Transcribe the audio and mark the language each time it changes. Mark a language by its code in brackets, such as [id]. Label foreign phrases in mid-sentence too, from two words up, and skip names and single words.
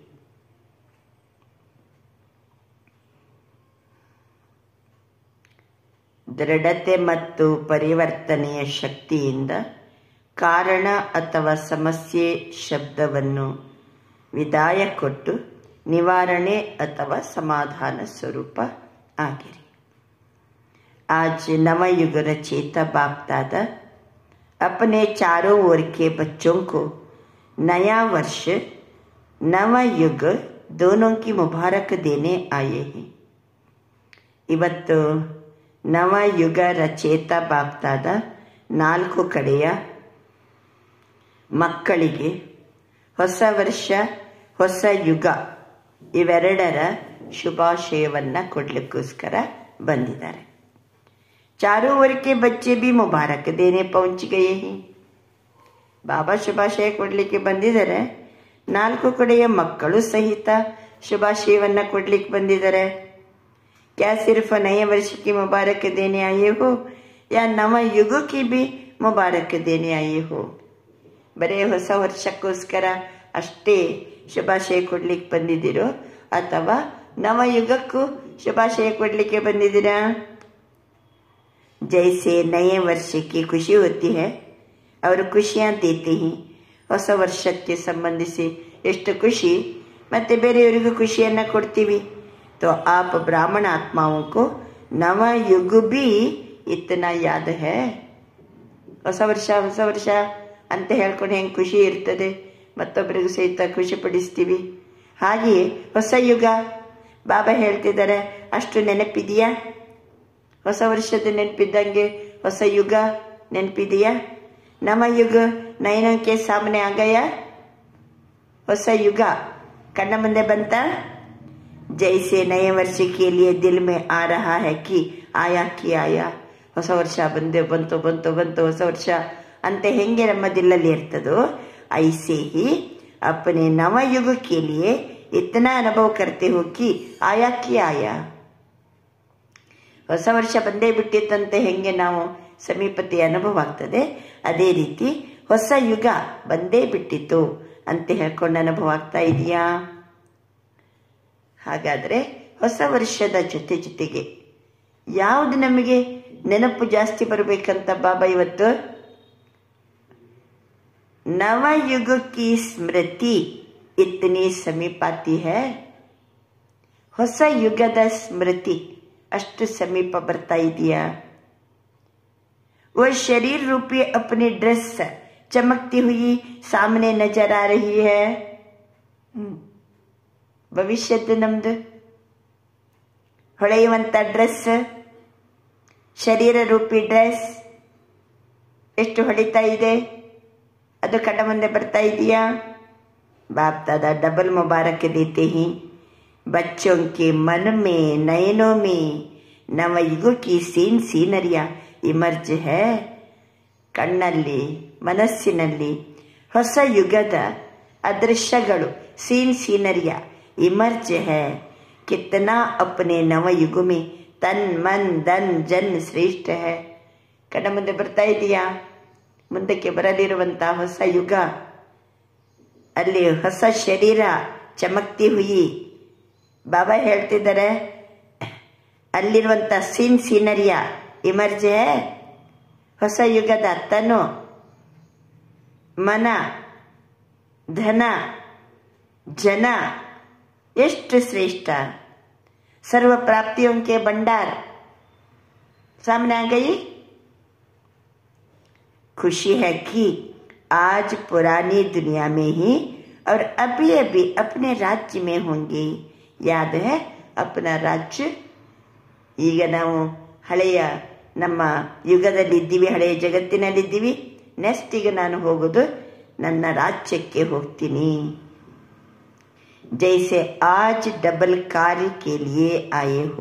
[kn] ದೃಢತೆ ಮತ್ತು ಪರಿವರ್ತನೆಯ ಶಕ್ತಿಯಿಂದ ಕಾರಣ ಅಥವಾ ಸಮಸ್ಯೆ ಶಬ್ದವನ್ನು ವಿದಾಯ ಕೊಟ್ಟು ನಿವಾರಣೆ ಅಥವಾ ಸಮಾಧಾನ ಸ್ವರೂಪ ಆಗಿರಿ. [hi] आज नवयुग रचेता बाप दादा अपने चारों ओर के बच्चों को नया वर्ष नवयुग दोनों की मुबारक देने आए हैं. [kn] ಇವತ್ತು ನವಯುಗ ರಚೇತ ಬಾಪ್ ದಾದಾ 4 ಕಡೆಯ ಮಕ್ಕಳಿಗೆ ಹೊಸ ವರ್ಷ ಹೊಸ ಯುಗ ಇವೆರಡರ ಶುಭಾಶಯವನ್ನು ಕೊಡ್ಲಿಕ್ಕೋಸ್ಕರ ಬಂದಿದ್ದಾರೆ. [hi] चारों ओर के बच्चे भी मुबारक देने पहुंच गए हैं. [kn] ಬಾಬಾ ಶುಭಾಶಯ ಕೊಡ್ಲಿಕ್ಕೆ ಬಂದಿದ್ದಾರೆ. 4 ಕಡೆಯ ಮಕ್ಕಳು ಸಹಿತ ಶುಭಾಶಯವನ್ನು ಕೊಡ್ಲಿಕ್ಕೆ ಬಂದಿದ್ದಾರೆ. [hi] क्या सिर्फ नए वर्ष की मुबारक देने आए हो या नव युग की भी मुबारक देने आए हो? [kn] ಬರೇ ಹೊಸ ವರ್ಷಕ್ಕೋಸ್ಕರ ಅಷ್ಟೇ ಶುಭಾಶಯ ಕೊಡ್ಲಿಕ್ಕೆ ಬಂದಿದ್ದೀರೋ ಅಥವಾ ನವಯುಗಕ್ಕೂ ಶುಭಾಶಯ ಕೊಡ್ಲಿಕ್ಕೆ ಬಂದಿದ್ದೀರಾ? [hi] जैसे नए वर्ष की खुशी होती है और खुशियाँ देते हैं. [kn] ಹೊಸ ವರ್ಷಕ್ಕೆ ಸಂಬಂಧಿಸಿ ಎಷ್ಟು ಖುಷಿ ಮತ್ತೆ ಬೇರೆಯವರಿಗೂ ಖುಷಿಯನ್ನು ಕೊಡ್ತೀವಿ. [hi] तो आप ब्राह्मण आत्माओं को नव युग भी इतना याद है. [kn] ಹೊಸ ವರ್ಷ ಅಂತ ಹೇಳ್ಕೊಂಡು ಹೆಂಗೆ ಖುಷಿ ಇರ್ತದೆ, ಮತ್ತೊಬ್ಬರಿಗೂ ಸಹಿತ ಖುಷಿ ಪಡಿಸ್ತೀವಿ. ಹಾಗೆಯೇ ಹೊಸ ಯುಗ ಬಾಬಾ ಹೇಳ್ತಿದ್ದಾರೆ, ಅಷ್ಟು ನೆನಪಿದೆಯಾ? ಹೊಸ ವರ್ಷದ ನೆನಪಿದ್ದಂಗೆ ಹೊಸ ಯುಗ ನೆನಪಿದೆಯಾ? ನವಯುಗ ನಯನಕ್ಕೆ [hi] सामने आ गया? [kn] ಹೊಸ ಯುಗ ಕಣ್ಣ ಮುಂದೆ ಬಂತ? [hi] जैसे नए वर्ष के लिए दिल में आ रहा है कि आया कि आया. [kn] ಹೊಸ ವರ್ಷ ಬಂತು ಹೊಸ ವರ್ಷ ಅಂತ ಹೆಂಗೆ ನಮ್ಮ ದಿಲ್ಲಲ್ಲಿ ಇರ್ತದೋ [hi] ऐसे ही अपने नवयुग के लिए इतना अनुभव करते हो कि आया कि आया. [kn] ಹೊಸ ವರ್ಷ ಬಂದೇ ಬಿಟ್ಟಿತ್ತಂತೆ ಹೆಂಗೆ ನಾವು ಸಮೀಪತೆ ಅನುಭವ ಆಗ್ತದೆ, ಅದೇ ರೀತಿ ಹೊಸ ಯುಗ ಬಂದೇ ಬಿಟ್ಟಿತ್ತು ಅಂತ ಹೇಳ್ಕೊಂಡು ಅನುಭವ ಆಗ್ತಾ ಇದೆಯಾ? ಹಾಗಾದರೆ ಹೊಸ ವರ್ಷದ ಜೊತೆಗೆ ಯಾವುದು ನಮಗೆ ನೆನಪು ಜಾಸ್ತಿ ಬರಬೇಕಂತ ಬಾಬಾ ಇವತ್ತು [hi] नवयुग की स्मृति इतनी समीप आती है. [kn] ಹೊಸ ಯುಗದ ಸ್ಮೃತಿ ಅಷ್ಟು ಸಮೀಪ ಬರ್ತಾ ಇದೆಯಾ? [hi] वो शरीर रूपी अपनी ड्रेस चमकती हुई सामने नजर आ रही है. [kn] ಭವಿಷ್ಯದ ನಮ್ದು ಹೊಳೆಯುವಂಥ ಡ್ರೆಸ್, ಶರೀರ ರೂಪಿ ಡ್ರೆಸ್ ಎಷ್ಟು ಹೊಳಿತಾ ಇದೆ, ಅದು ಕಣ್ಣ ಮುಂದೆ ಬರ್ತಾ ಇದೆಯಾ? [hi] बाप दादा डबल मुबारक देते हैं. बच्चों के मन में नयनों में नवयुग की सीनरिया इमर्ज है. [kn] ಕಣ್ಣಲ್ಲಿ ಮನಸ್ಸಿನಲ್ಲಿ ಹೊಸ ಯುಗದ ಅದೃಶ್ಯಗಳು [hi] सीनरिया इमर्ज है. कितना अपने नवयुग में तन मन धन जन श्रेष्ठ है. [kn] ಕಣ್ಣ ಮುಂದೆ ಬರ್ತಾ ಇದೆಯಾ? ಮುಂದಕ್ಕೆ ಬರಲಿರುವಂತಹ ಹೊಸ ಯುಗ, ಅಲ್ಲಿ ಹೊಸ ಶರೀರ [hi] चमकती हुई. [kn] ಬಾಬಾ ಹೇಳ್ತಿದ್ದಾರೆ, ಅಲ್ಲಿರುವಂಥ [hi] सीनरिया इमर्ज है. [kn] ಹೊಸ ಯುಗದ ತನು ಮನ ಧನ ಜನ ಎಷ್ಟು ಶ್ರೇಷ್ಠ. [hi] ಸರ್ವ ಪ್ರಾಪ್ತಿयों के भंडार सामने आ गई। खुशी है कि आज पुरानी दुनिया में ही और अभी अभी अपने राज्य में होंगे। याद है अपना राज्य? [kn] ಈಗ ನಾವು ಹಳೆಯ ನಮ್ಮ ಯುಗದಲ್ಲಿದ್ದೀವಿ, ಹಳೆಯ ಜಗತ್ತಿನಲ್ಲಿದ್ದೀವಿ. ನೆಕ್ಸ್ಟ್ ಈಗ ನಾನು ಹೋಗೋದು ನನ್ನ ರಾಜ್ಯಕ್ಕೆ ಹೋಗ್ತೀನಿ. [hi] जैसे आज डबल कार्य के लिए आए हो.